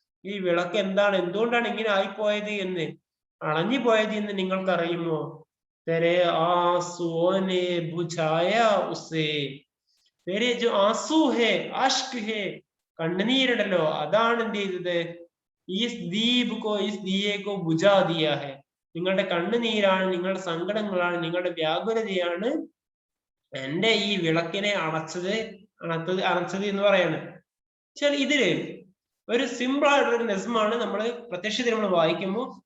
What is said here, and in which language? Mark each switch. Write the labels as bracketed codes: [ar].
[ml] ഈ വിളക്ക് എന്താണ്, എന്തുകൊണ്ടാണ് ഇങ്ങനെ ആയിപ്പോയത് എന്ന്, അണഞ്ഞു പോയത് എന്ന് നിങ്ങൾക്ക് അറിയുമോ? [hi] തെരെ ആംസുओं ने बुझाया उसे, तेरे जो आंसू है, अश्क है, [ml] കണ്ണുനീരുണ്ടല്ലോ, അതാണ് എന്ത് ചെയ്തത്? [hi] ഈസ് ദീപ് കോ, ഈസ് ദിയെ കോ ബുജാ ദിയാ ഹെ, [ml] നിങ്ങളുടെ കണ്ണുനീരാണ്, നിങ്ങളുടെ സങ്കടങ്ങളാണ്, നിങ്ങളുടെ വ്യാകുലതയാണ് എന്റെ ഈ വിളക്കിനെ അണച്ചത് എന്ന് പറയാണ്. ഇതില് ഒരു സിമ്പിൾ ആയിട്ടുള്ള ഒരു നെസ്മാണ് നമ്മൾ പ്രത്യക്ഷത്തിൽ നമ്മൾ വായിക്കുമ്പോൾ.